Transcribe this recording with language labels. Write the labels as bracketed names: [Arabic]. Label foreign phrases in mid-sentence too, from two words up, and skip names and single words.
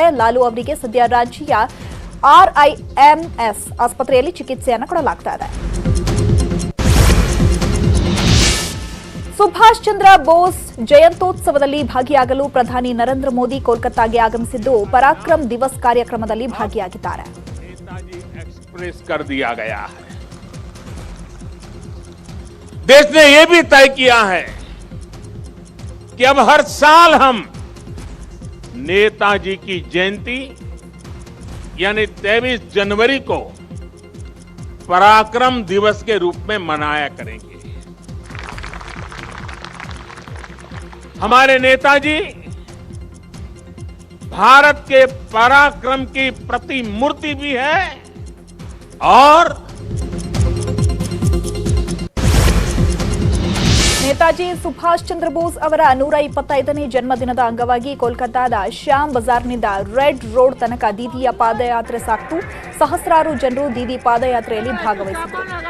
[Kannada] ಲಾಲು ಅವರಿಗೆ ಸದ್ಯ ರಾಂಚಿಯ RIMS ಆಸ್ಪತ್ರೆಯಲ್ಲಿ ಚಿಕಿತ್ಸೆಯನ್ನು ಕೊಡಲಾಗ್ತಾ ಇದೆ. ಸುಭಾಷ್ ಚಂದ್ರ ಬೋಸ್ ಜಯಂತ್ಯೋತ್ಸವದಲ್ಲಿ ಭಾಗಿಯಾಗಲು ಪ್ರಧಾನಿ ನರೇಂದ್ರ ಮೋದಿ ಕೋಲ್ಕತ್ತಾಗೆ ಆಗಮಿಸಿದ್ದು ಪರಾಕ್ರಮ್ ದಿವಸ್ ಕಾರ್ಯಕ್ರಮದಲ್ಲಿ ಭಾಗಿಯಾಗಿದ್ದಾರೆ. [Hindi] एक्सप्रेस कर दिया गया है. देश ने यह भी तय किया है कि अब हर साल हम नेताजी की जयंती यानी 23 जनवरी को पराक्रम दिवस के रूप में मनाया करेंगे. हमारे नेताजी भारत के पराक्रम की प्रतिमूर्ति भी है और [Kannada] ನೇತಾಜಿ ಸುಭಾಷ್ ಚಂದ್ರ ಬೋಸ್ ಅವರ 125ನೇ ಜನ್ಮದಿನದ ಅಂಗವಾಗಿ ಕೋಲ್ಕತ್ತಾದ ಶ್ಯಾಮ್ ಬಜಾರ್ನಿಂದ ರೆಡ್ ರೋಡ್ ತನಕ ದೀದಿಯ ಪಾದಯಾತ್ರೆ ಸಾಕ್ತು. ಸಹಸ್ರಾರು ಜನರು ದೀದಿ ಪಾದಯಾತ್ರೆಯಲ್ಲಿ ಭಾಗವಹಿಸಿದರು.